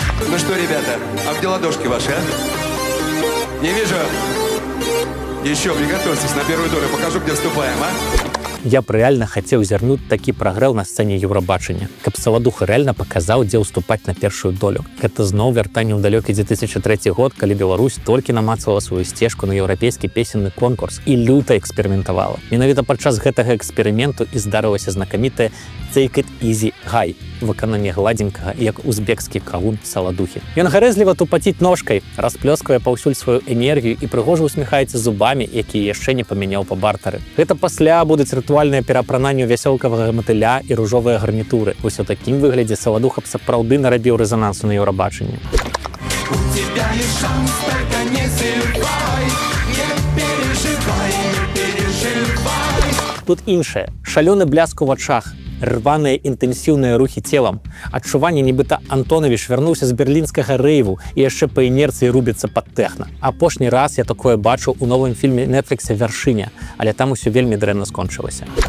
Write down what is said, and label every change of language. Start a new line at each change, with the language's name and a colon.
Russian: Ну что, ребята, а где ладошки ваши, а? Не вижу. Еще приготовьтесь, на первую долю покажу, где вступаем, а?
Belarusian: Я б рэальна хацеў зірнуць такі прагрэў на сцэне Еўрабачання, каб Саладуха рэальна паказаў, дзе ўступаць на першую долю. Гэта зноў вяртанне ў далёкі 2003 год, калі Беларусь толькі намацала сваю сцежку на еўрапейскі песенны конкурс і люта эксперыментавала. Менавіта падчас гэтага эксперыменту і здарылася знакамітая «Take it easy, гай» выкананне гладзенькага, як узбекскі кавун Саладухі. Ён гарэзліва тупаціць ножкай, расплёсквае паўсюль сваю энергію і прыгожа усміхаецца зубамі, якія яшчэ не памяняў па бартары. Гэта пасля будуць рытуальнае перапрананне вясёлкавага матыля і ружовыя гарнітуры. Вось у такім выглядзе Саладуха б сапраўды нарабіў рэзанансу на Еўрабачанні.
Russian: У тебя есть шанс, только не сырвай, не переживай, не переживай.
Belarusian: Тут іншае. Шалёны бляск у вачах, рваныя інтэнсіўныя рухі целам. Адчуванне, нібыта Антонавіч вярнуўся з берлінскага рэйву і яшчэ па інерцыі рубіцца пад тэхна. Апошні раз я такое бачыў у новым фільме Netflix «Вяршыня», але там усё вельмі дрэнна скончылася.